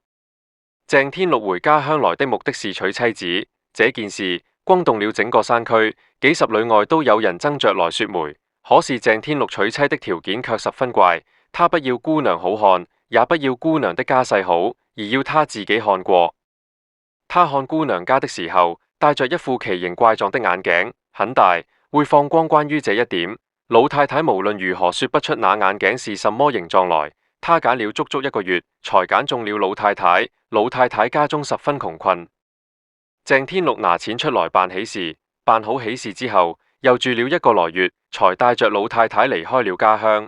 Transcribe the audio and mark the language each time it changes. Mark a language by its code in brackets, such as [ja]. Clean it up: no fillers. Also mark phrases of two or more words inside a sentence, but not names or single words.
[zh] 鄭天祿回家鄉來的目的是娶妻子，這件事轟動了整個山區，幾十里外都有人爭着來說媒。可是鄭天祿娶妻的條件卻十分怪，他不要姑娘好看，也不要姑娘的家世好，而要他自己看過。他看姑娘家的時候，戴着一副奇形怪狀的眼鏡，很大，會放光。關於這一點，老太太無論如何說不出那眼鏡是什麼形狀來， 他揀了足足1個月，才揀中了老太太。老太太家中十分窮困。鄭天祿拿錢出來辦喜事，辦好喜事之後，又住了1個來月，才帶着老太太離開了家鄉。